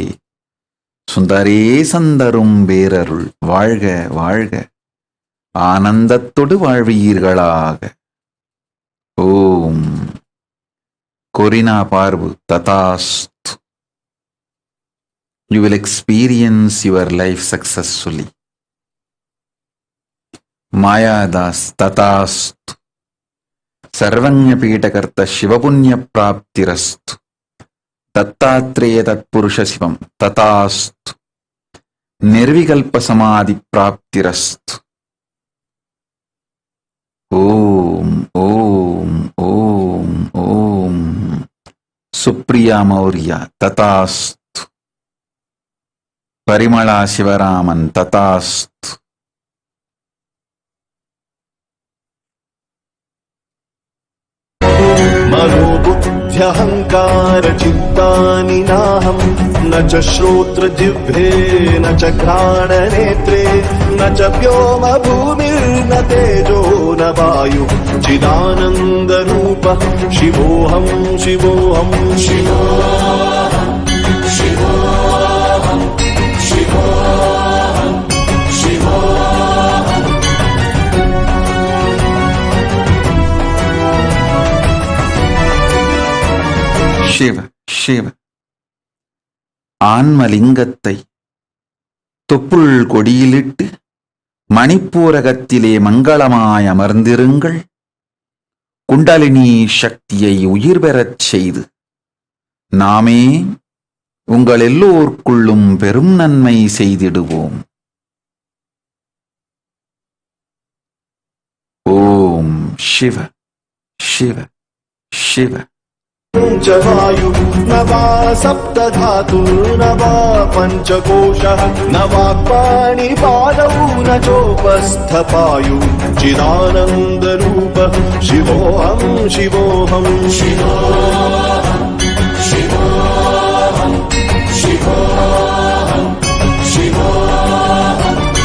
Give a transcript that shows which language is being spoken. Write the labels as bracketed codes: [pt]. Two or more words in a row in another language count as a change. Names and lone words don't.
[ta] சுந்தரேசந்தரும் பேரருள் வாழ்க வாழ்க ஆனந்தத்தொடு வாழ்வீர்களாக. ஓம். Corina Parvu Tatasthu. [en] You will experience your life successfully. [ta] மாயாதாஸ் ததாஸ்து. [sa] सर्वज्ञपीठकर्त्त शिवपुण्य प्राप्तिरस्तु. दत्तात्रेय तत्पुरुष शिवं तथास्तु. निर्विकल्प समाधि प्राप्तिरस्तु. ओम् ओम् ओम् ओम्. [ta] சுப்ரியா மௌர்யா ததாஸ்து. பரிமளா சிவராமன் ததாஸ்து. [sa] मनोबुद्ध्यहङ्कार चित्तानि नाहं न च श्रोत्र जिह्वे न च घ्राणनेत्रे न च व्योम भूमिर्न तेजो न वायु चिदानन्दरूपः शिवोऽहं शिवोऽहं शिवोऽहं शिवोऽहं शिवोऽहं शिवोऽहं. [ta] சிவ சிவ. ஆன்மலிங்கத்தை தொப்புள் கொடியிலிட்டு மணிப்பூரகத்திலே மங்களமாய் அமர்ந்திருங்கள். குண்டலினி சக்தியை உயிர் பெறச் செய்து நாமே உங்கள் எல்லோருக்குள்ளும் பெரும் நன்மை செய்திடுவோம். ஓம் சிவ சிவ சிவ. [sa] च वायु न वा सप्तधातु न वा पञ्चकोशः न वाक्पाणि पादौ न चोपस्थपायु चिदानन्दरूपः शिवोऽहं शिवोऽहं शिवोऽहं शिवोऽहं शिवोऽहं शिवोऽहं.